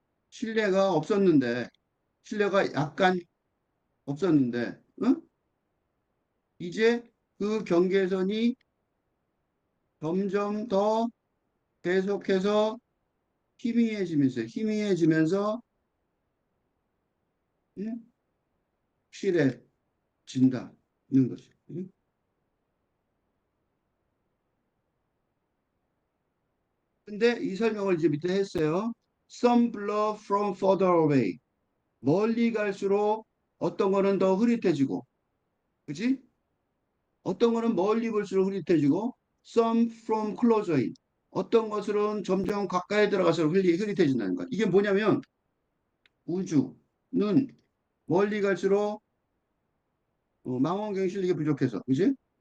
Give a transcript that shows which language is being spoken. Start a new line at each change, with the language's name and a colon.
Korean: 신뢰가 없었는데 신뢰가 약간 없었는데 이제 그 경계선이 점점 더 계속해서 희미해지면서 응? 확실해진다는 거죠. 응? 근데 이 설명을 이제 밑에 했어요.
English: Some blur from further away.
Korean: 멀리 갈수록 어떤 거는 더 흐릿해지고, 그지? 어떤 거는 멀리 볼수록 흐릿해지고,
English: some from closer in.
Korean: 어떤 것으로는 점점 가까이 들어가서 흐릿해진다는 것. 이게 뭐냐면 우주는 멀리 갈수록 망원경 실력이 부족해서, 그지?